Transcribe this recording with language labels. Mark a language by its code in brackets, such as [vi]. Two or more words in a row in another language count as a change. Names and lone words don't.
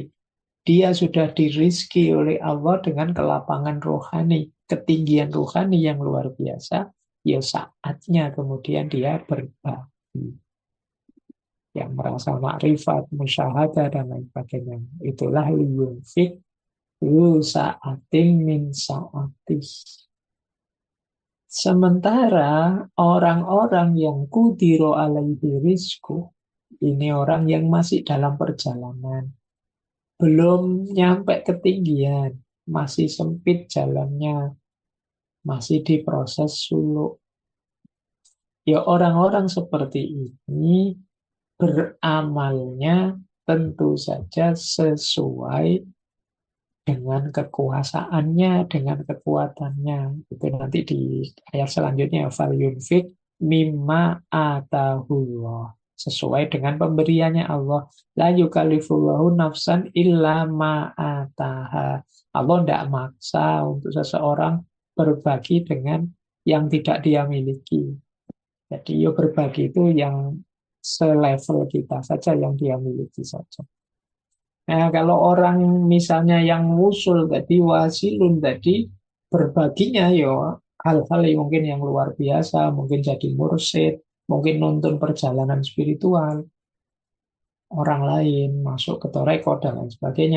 [id] Dia sudah dirizki oleh Allah dengan kelapangan rohani, ketinggian rohani yang luar biasa. Ya saatnya kemudian dia berbagi. Yang merasa makrifat, musyahadah, dan lain sebagainya. [ar] Itulah لينفق ذو سعة من سعته. [id] Sementara orang-orang yang [ar] قدر عليه رزقه, [id] ini orang yang masih dalam perjalanan, belum nyampe ketinggian, masih sempit jalannya, masih di proses suluk. Ya orang-orang seperti ini beramalnya tentu saja sesuai dengan kekuasaannya, dengan kekuatannya. Itu nanti di ayat selanjutnya, [ar] فلينفق مما آتاه الله. [id] sesuai dengan pemberiannya Allah. [ar] لا يكلف الله نفسا إلا ما آتاها. [id] Allah tidak maksa untuk seseorang berbagi dengan yang tidak dia miliki. Jadi ya berbagi itu yang selevel kita saja, yang dia miliki saja. Nah, kalau orang misalnya yang wusul tadi, wasilun tadi, berbaginya ya hal-hal yang mungkin yang luar biasa, mungkin jadi mursyid, mungkin nonton perjalanan spiritual orang lain, masuk ke toreko dan lain sebagainya.